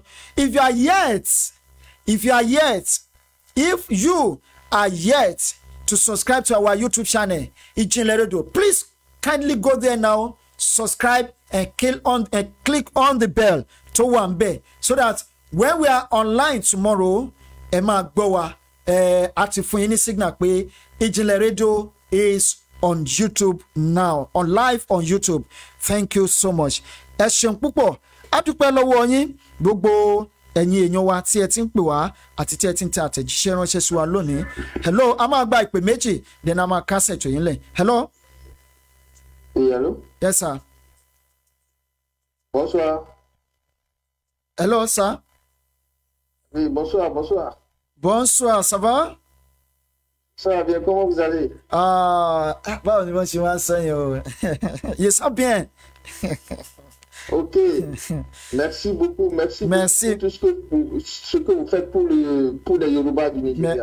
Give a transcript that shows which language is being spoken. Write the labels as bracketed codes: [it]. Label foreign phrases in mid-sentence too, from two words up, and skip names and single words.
[en] If you are yet to subscribe to our YouTube channel, Ijinle Radio, please kindly go there now, subscribe and click on the bell to Wambe, so that when we are online tomorrow, Emma Gbowa active signal pé Ijinle Radio is on YouTube now, on live on YouTube. Thank you so much. [yo] Ẹ ṣeun púpọ̀. A dúpẹ́ lọ́wọ́ yín gbogbo ẹ̀yin èèyàn wa tí ẹ ti ń pè wá àti tí ẹ ti ń tẹ àtẹ̀jíṣẹ́ ránṣẹ́ sí wa lónìí. Hello, a máa gba ìpè méjì, then a máa kásẹ̀ ètò yín lẹ̀. [en] Hello. Hello. Yes, sir. [fr] Bonsoir. [en] Hello, sir. [fr] Oui, bonsoir, bonsoir. Bonsoir, ça va? Ça va bien, comment vous allez? Bon, je suis bien. Je sens bien. Ok, merci beaucoup, merci pour tout ce que vous faites pour les Yoruba du Nigeria.